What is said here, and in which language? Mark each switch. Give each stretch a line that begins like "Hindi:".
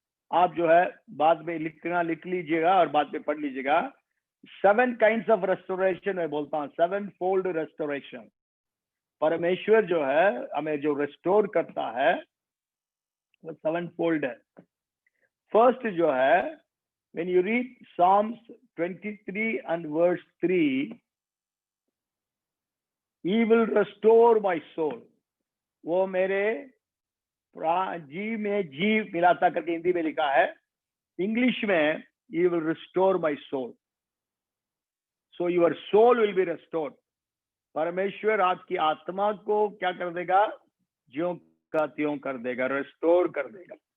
Hindi: आप जो है बाद में लिख लीजिएगा और बाद में पढ़ लीजिएगा। 7 काइंड्स ऑफ रेस्टोरेशन मैं बोलता हूं, 7 फोल्ड रेस्टोरेशन। परमेश्वर जो है हमें जो रेस्टोर करता है वो 7 फोल्ड है। फर्स्ट जो है,
English: when you read Psalms 23 and verse 3, he will restore my soul।
Hindi: वो मेरे जी में जी मिलाता करके हिंदी में लिखा है, इंग्लिश में
English: he will restore my soul, so your soul will be restored।
Hindi: परमेश्वर आपकी आत्मा को क्या कर देगा? ज्यों का त्यों कर देगा, रेस्टोर कर देगा।